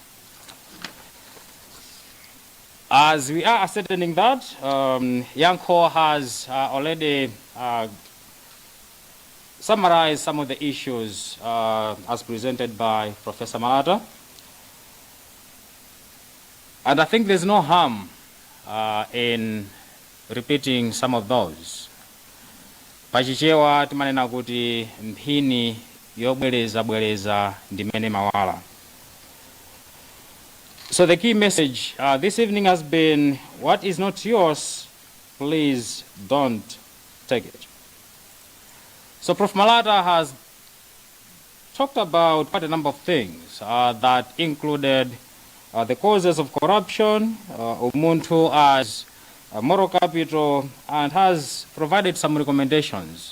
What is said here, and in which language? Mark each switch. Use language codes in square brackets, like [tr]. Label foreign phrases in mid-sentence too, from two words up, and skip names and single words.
[en] As we are ascertaining that, Yanko has already summarized some of the issues as presented by Professor Malata. And I think there's no harm in repeating some of those. [ny] Pachichewa timanena kuti mphini yobwereza ndimene mawala. [en] So the key message this evening has been, what is not yours, please don't take it. So Prof. Malata has talked about quite a number of things that included the causes of corruption, Ubuntu as moral capital, and has provided some recommendations.